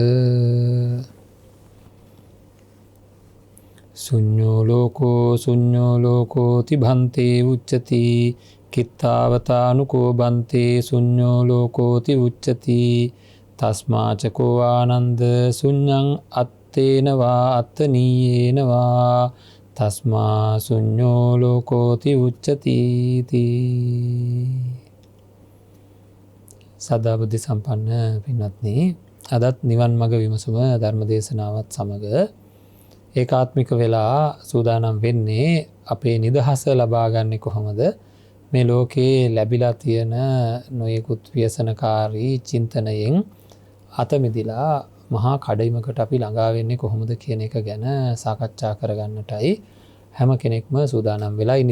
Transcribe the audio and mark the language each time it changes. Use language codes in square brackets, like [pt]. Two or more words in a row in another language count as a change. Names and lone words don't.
[pi] ශුඤ්ඤෝ ලෝකෝ තිභන්තේ උච්චති කිත්තාවතානුකෝ බන්තේ ශුඤ්ඤෝ ලෝකෝති උච්චති තස්මාචකෝ ආනන්ද ශුඤ්ඤං අත්තේනවා අත්තනීයේනවා තස්මා ශුඤ්ඤෝ ලෝකෝති උච්චති. [si] සදා බුද්ධ සම්පන්න පින්වත්නි, අදත් නිවන් මඟ විමසුම ධර්ම දේශනාවත් සමග ඒකාත්මික වෙලා සූදානම් වෙන්නේ අපේ නිදහස ලබා ගන්නේ කොහොමද? මේ ලෝකේ ලැබිලා තියෙන නොයෙකුත් ව්‍යසනකාරී චින්තනයෙන් අත මිදිලා මහා කඩයිමකට අපි ළඟා වෙන්නේ කොහොමද කියන එක ගැන සාකච්ඡා කරගන්නටයි හැම කෙනෙක්ම සූදානම් වෙලා ඉන්නේ.